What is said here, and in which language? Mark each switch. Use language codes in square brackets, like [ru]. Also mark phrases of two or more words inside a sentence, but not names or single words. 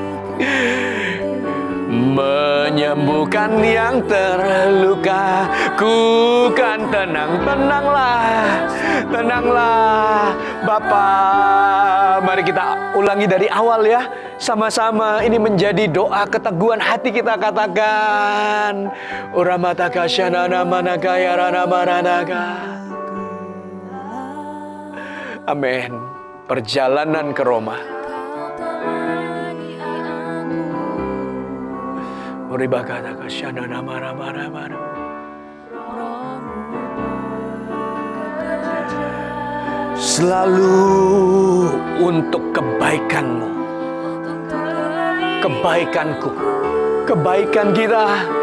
[id] Menyembuhkan yang terluka, ku kan tenang, tenanglah Bapa. Mari kita ulangi dari awal ya, sama-sama. Ini menjadi doa keteguhan hati kita, katakan, Uramataka syanana manaka yarana maranaka. Amin. Perjalanan ke Roma. Selalu untuk kebaikanmu, kebaikanku, kebaikan kita,